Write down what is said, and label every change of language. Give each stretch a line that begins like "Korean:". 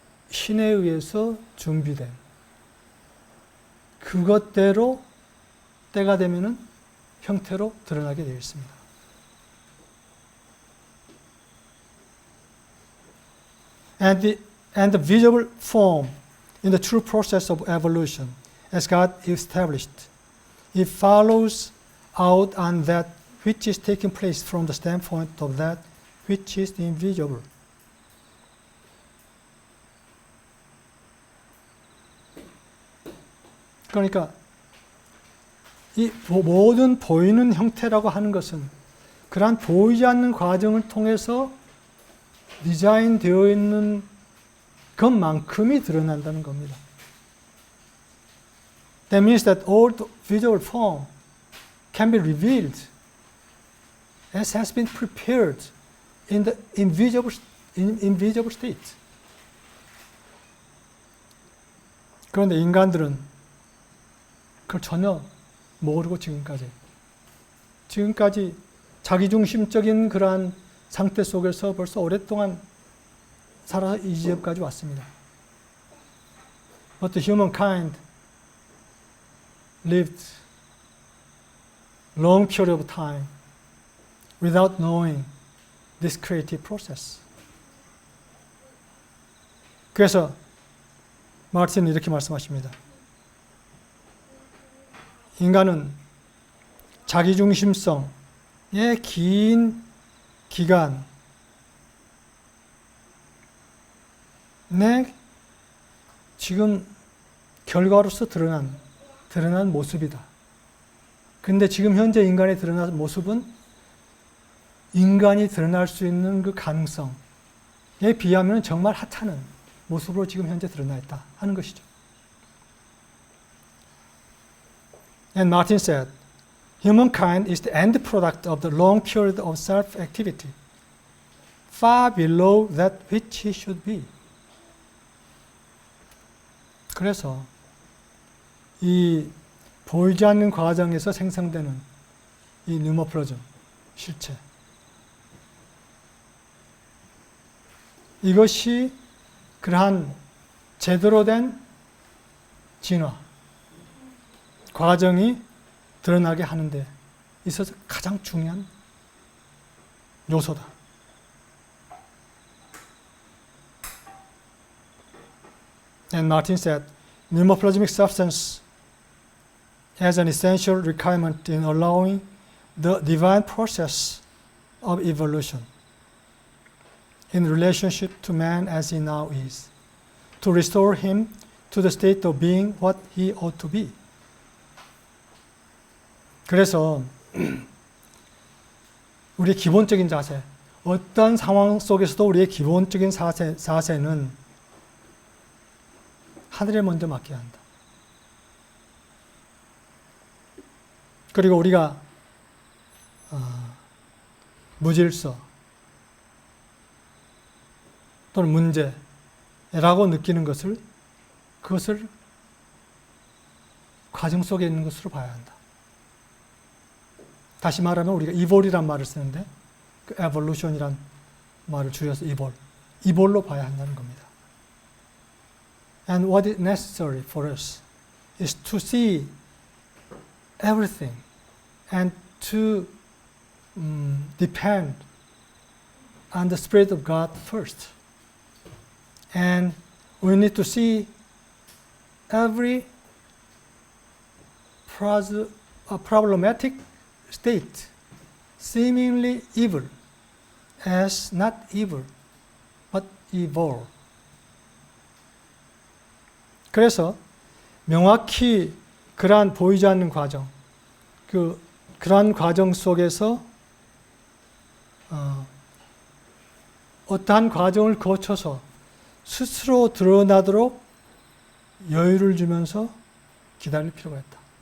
Korean: 신에 의해서 준비된 그것대로 때가 되면은 형태로 드러나게 되어 있습니다.
English: And the visible form in the true process of evolution, as God established, it follows out on that which is taking place from the standpoint of that which is invisible.
Korean: 그러니까 이 모든 보이는 형태라고 하는 것은 그러한 보이지 않는 과정을 통해서 디자인되어 있는 것만큼이 드러난다는 겁니다.
English: That means that all the visual form can be revealed as has been prepared in the invisible state.
Korean: 그런데 인간들은 그걸 전혀 모르고 지금까지 자기중심적인 그러한 상태 속에서 벌써 오랫동안 살아서 이 지점까지 왔습니다.
English: But the humankind lived long period of time without knowing this creative process.
Korean: 그래서 마르틴은 이렇게 말씀하십니다. 인간은 자기중심성의 긴 기간 내 지금 결과로서 드러난 모습이다. 근데 지금 현재 인간이 드러난 모습은 인간이 드러날 수 있는 그 가능성에 비하면 정말 하찮은 모습으로 지금 현재 드러나 있다 하는 것이죠.
English: And Martin said, humankind is the end product of the long period of self-activity, far below that which he should be.
Korean: 그래서 이 보이지 않는 과정에서 생성되는 이 뉴모플라즘, 실체, 이것이 그러한 제대로 된 진화 과정이 드러나게 하는데 있어서 가장 중요한 요소다.
English: And Martin said, pneumoplasmic substance as an essential requirement in allowing the divine process of evolution in relationship to man as he now is, to restore him to the state of being what he ought to be.
Korean: 그래서 우리의 기본적인 자세, 어떤 상황 속에서도 우리의 기본적인 자세는 하늘에 먼저 맡겨야 한다. 그리고 우리가 무질서 또는 문제라고 느끼는 그것을 과정 속에 있는 것으로 봐야 한다. 다시 말하면 우리가 이볼이란 말을 쓰는데 그 evolution이란 말을 줄여서 이볼로 봐야 한다는 겁니다.
English: And what is necessary for us is to see everything and to depend on the Spirit of God first. And we need to see every problematic state seemingly evil as not evil, but evil.
Korean: 그래서 명확히 그러한 보이지 않는 과정, 그러한 과정 속에서 어떠한 과정을 거쳐서 스스로 드러나도록 여유를 주면서 기다릴 필요가 있다.